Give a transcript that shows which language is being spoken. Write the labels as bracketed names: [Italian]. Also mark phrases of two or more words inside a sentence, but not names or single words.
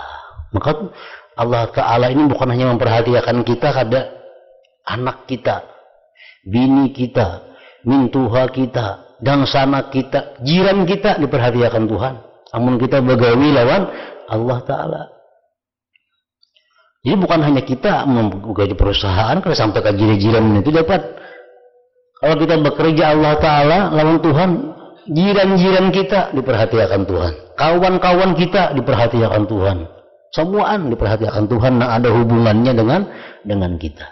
[Indonesian] Maka Allah Ta'ala ini bukan hanya memperhatikan kita, kada anak kita, bini kita, mintuha kita, dangsana kita, jiran kita diperhatikan Tuhan. Namun kita begawi lawan Allah Ta'ala. Jadi bukan hanya kita membuka di perusahaan, kalau sampai ke jiran-jiran itu dapat. Kalau kita bekerja Allah Ta'ala lawan Tuhan, jiran-jiran kita diperhatikan Tuhan, kawan-kawan kita diperhatikan Tuhan. Semuaan diperhatikan Tuhan, nah ada hubungannya dengan kita.